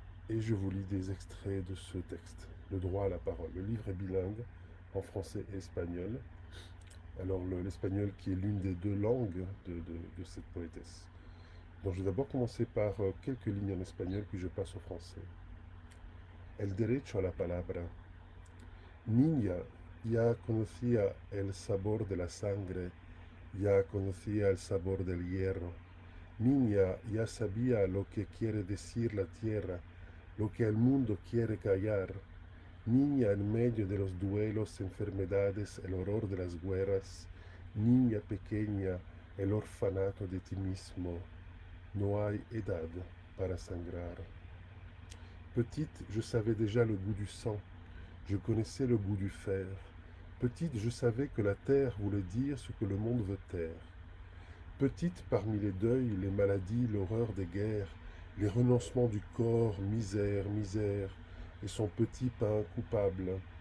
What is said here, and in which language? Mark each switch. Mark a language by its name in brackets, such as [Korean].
[French] Et je vous lis des extraits de ce texte, Le droit à la parole. Le livre est bilingue, en français et espagnol. Alors l'espagnol qui est l'une des deux langues de cette poétesse. Donc je vais d'abord commencer par quelques lignes en espagnol, puis je passe au français. [Spanish] El derecho a la palabra. Niña, ya conocía el sabor de la sangre, ya conocía el sabor del hierro. Niña, ya sabía lo que quiere decir la tierra, lo que el mundo quiere callar. Niña en medio de los duelos, enfermedades, el horror de las guerras. Niña pequeña, el orfanato de ti mismo. No hay edad para sangrar. [French] Petite, je savais déjà le goût du sang. Je connaissais le goût du fer. Petite, je savais que la terre voulait dire ce que le monde veut taire. Petite, parmi les deuils, les maladies, l'horreur des guerres, les renoncements du corps, misère, misère, et son petit pain coupable.